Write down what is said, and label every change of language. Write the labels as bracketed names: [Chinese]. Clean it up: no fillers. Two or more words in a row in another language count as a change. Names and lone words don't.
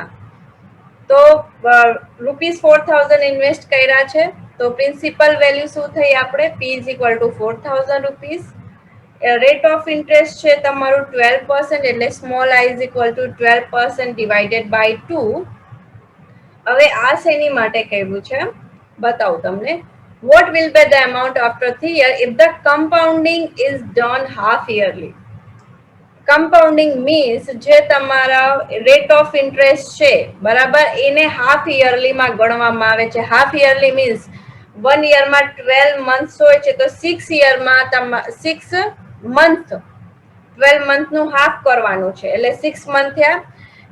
[Gujarati] તો રૂપીસ 4000 ઇન્વેસ્ટ કર્યા છે, તો [English] principal value [Gujarati] શું થઈ આપણે? [English] P is equal to 4000 rupees. rate of interest [Gujarati] છે તમારું 12% એટલે [English] સ્મોલ I is equal to 12% divided by 2. [Gujarati] હવે આ શેની માટે કહ્યું છે બતાવું તમને. [English] What will be the amount after 3 years if the compounding is done half yearly? compounding means [Gujarati] જે તમારા [English] rate of interest [Gujarati] છે, બરાબર, એને [English] half yearly [Gujarati] ગણવામાં આવે છે. [English] half yearly means 1 year [Gujarati] 12 મંથ્સ હોય છે, તો 6 યરમાં 6 મંથ 12 મંથનું હાફ કરવાનું છે એટલે 6 મંથ થયા.